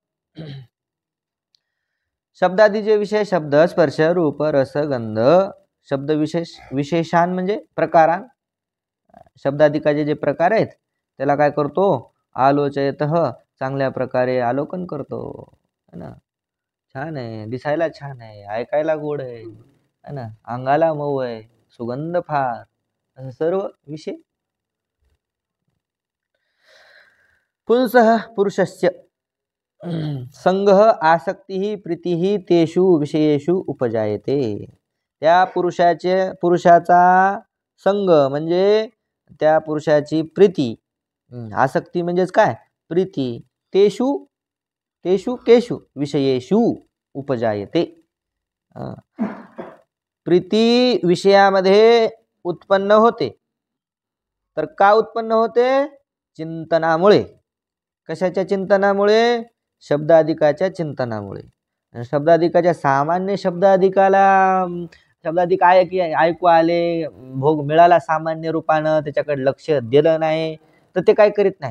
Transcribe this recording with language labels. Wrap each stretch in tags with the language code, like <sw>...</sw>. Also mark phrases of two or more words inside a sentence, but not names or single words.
<mr>शब्दादी जे विषय, शब्द स्पर्श रूप रस गंध, शब्द विशेषान म्हणजे प्रकारान, शब्दाधिकाचे जे प्रकार आहेत त्याला काय करतो? आलोचयतः, चांगल्या प्रकारे अवलोकन करतो.</mr> <hi>है ना?</hi> <mr>छान आहे, दिसायला छान आहे, ऐकायला गोड आहे,</mr> <hi>है ना,</hi> <mr>अंगाला मऊ आहे, सुगंध फार, असं सर्व विषय.</mr> <sa>पुंसः पुरुषस्य संगः आसक्तिः प्रीतिः तेषु विषयेषु उपजायते.</sa> <mr>त्या पुरुषाचा संग म्हणजे त्या पुरुषाची प्रीती, आसक्ती म्हणजेच काय? प्रीती.</mr> <sa>तेषु तेषु केषु विषयेषु उपजायते.</sa> <mr>प्रीती विषयामध्ये उत्पन्न होते. तर का उत्पन्न होते? चिंतनामुळे. कशाच्या चिंतनामुळे? शब्दाधिकाच्या चिंतनामुळे. शब्दाधिकाच्या सामान्य शब्दाधिकाला शब्दाधिक ऐकू आले, भोग मिळाला सामान्य रूपानं, त्याच्याकडे लक्ष दिलं नाही तर ते काय करीत नाही.</mr>